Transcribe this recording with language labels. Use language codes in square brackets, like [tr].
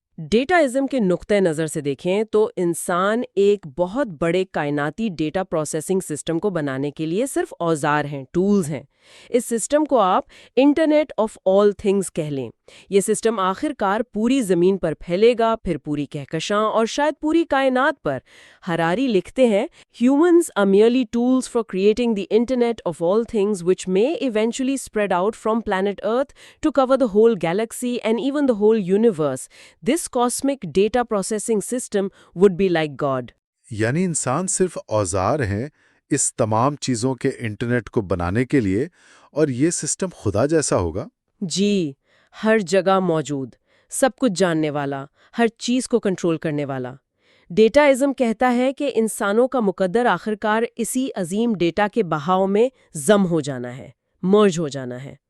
[ur] ڈیٹائزم کے نقطۂ نظر سے دیکھیں تو انسان ایک بہت بڑے کائناتی ڈیٹا پروسیسنگ سسٹم کو بنانے کے لیے صرف اوزار ہیں، ٹولز ہیں۔ اس سسٹم کو آپ انٹرنیٹ آف آل تھنگز کہہ لیں۔ یہ سسٹم آخر کار پوری زمین پر پھیلے گا، پھر پوری کہکشاں اور شاید پوری کائنات پر۔ ہراری لکھتے ہیں، [en] Humans are merely tools for creating the internet of all things which may eventually spread out from planet Earth to cover the whole galaxy and even the whole universe. This cosmic data processing system would be like God. [ur] یعنی انسان صرف اوزار ہیں اس تمام چیزوں کے internet کو بنانے کے لیے، اور یہ سسٹم خدا جیسا ہوگا؟ جی، ہر جگہ موجود، سب کچھ جاننے والا، ہر چیز کو کنٹرول کرنے والا۔ ڈیٹائزم کہتا ہے کہ انسانوں کا مقدر آخرکار اسی عظیم ڈیٹا کے بہاؤ میں ضم ہو جانا ہے، مرج ہو جانا ہے۔